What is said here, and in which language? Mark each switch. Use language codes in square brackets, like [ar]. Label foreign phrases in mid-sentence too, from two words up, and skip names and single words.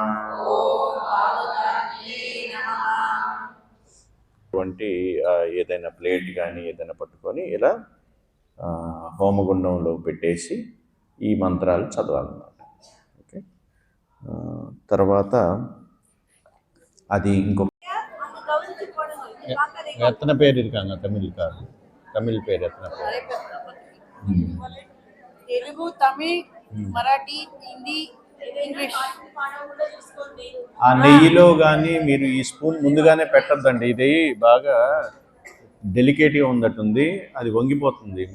[te] ఏదైనా ప్లేట్ కానీ ఏదైనా పట్టుకొని ఇలా హోమగుండంలో పెట్టేసి ఈ మంత్రాలు చదవాలన్నమాట. ఓకే, తర్వాత అది ఇంకొక [ta] எத்தனை பேர் இருக்காங்க தமிழ்காரர்? தமிழ் பேர் எத்தனை பேர்? [te] తెలుగు, తమిళ్, మరాఠీ, హిందీ, ఇంగ్లీష్. ఆ నెయ్యిలో కానీ మీరు ఈ స్పూన్ ముందుగానే పెట్టద్దండి. ఇది బాగా డెలికేట్గా ఉన్నట్టుంది, అది వంగిపోతుంది.